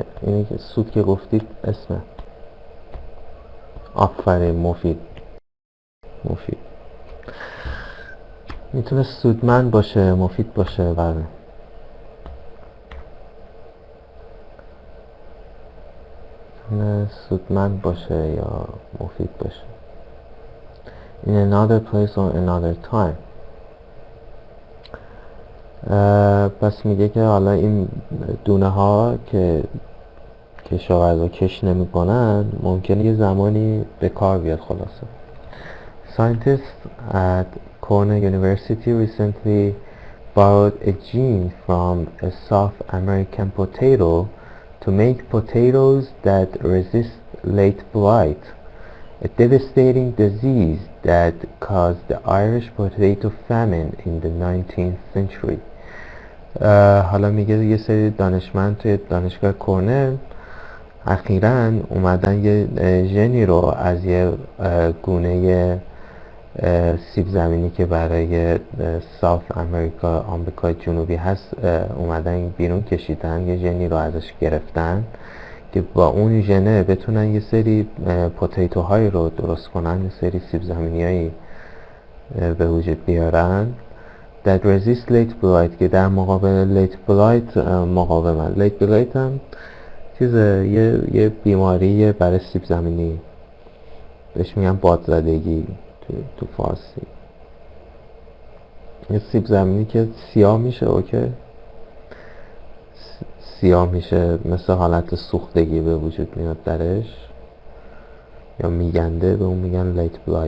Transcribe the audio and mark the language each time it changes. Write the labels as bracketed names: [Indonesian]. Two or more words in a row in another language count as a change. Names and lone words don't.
[Persian] اینی که سود که گفتید اسمه. آفرین، مفید میتونه سودمند باشه، مفید باشه. بله، میتونه سودمند باشه یا مفید باشه. [English] in another place or another time. [Persian] پس میگه که حالا این دونه ها که کشاورزا کش نمی کنن ممکنه یه زمانی به کار بیاد. [English] خلاصه Scientists at Cornell University recently borrowed a gene from a South American potato to make potatoes that resist late blight, a devastating disease that caused the Irish potato famine in the 19th century. [Persian] حالا میگه یه سری دانشمند توی دانشگاه کورنل اخیراً اومدن یه ژنی رو از یه گونه سیب زمینی که برای ساوت امریکا، آمریکای جنوبی هست، اومدن بیرون کشیدن، یه ژنی رو ازش گرفتن که با اون ژنه بتونن یه سری پوتیتو هایی رو درست کنن، یه سری سیب زمینی هایی به وجود بیارن [English] that resist late blight [Persian] که در مقابل [English] late blight [Persian] مقاومن. [English] late blight [Persian] هم یه بیماری برای سیب زمینی، بهش میگن بادزدگی تو فارسی. یه سیب زمینی که سیاه میشه، اوکی، سیاه میشه، مثل حالت سوختگی به وجود میاد درش، یا میگنده، به اون میگن [English] late blight.